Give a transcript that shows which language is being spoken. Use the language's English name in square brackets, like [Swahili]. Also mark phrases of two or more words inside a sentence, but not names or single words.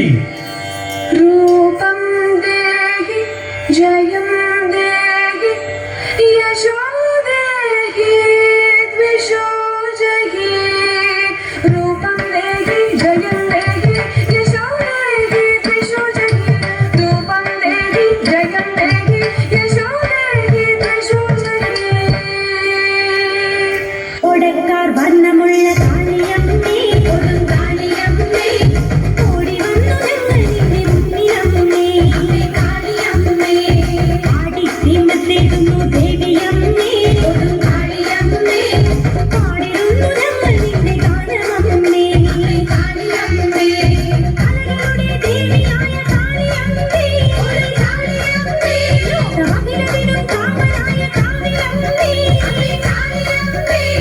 [Sanskrit] रूपं देहि जयं देहि यशो देहि द्विषो जहि रूपं देहि जयं देहि यशो देहि द्विषो जहि रूपं देहि जयं देहि यशो देहि द्विषो जहि [Malayalam] ഓടക്കാർ വർണ്ണമുള്ള കാളിയമ്മേ കൊടുങ്കാളിയമ്മേ ഓടി വന്നു ഞങ്ങളുടെ മുന്നിലമ്മേ കാളിയമ്മേ ആടി തീമത്തേടുന്നു ദേവിയമ്മേ കൊടുങ്കാളിയമ്മേ പാടിടുന്നു ഞങ്ങൾ നിന്റെ ഗാനമമ്മേ കാളിയമ്മേ കലകളുടെ ദേവിയായ കാളിയമ്മേ കൊടുങ്കാളിയമ്മേ ലോകമകിലതിനും കാവലായ കാളിയമ്മേ കാളിയമ്മേ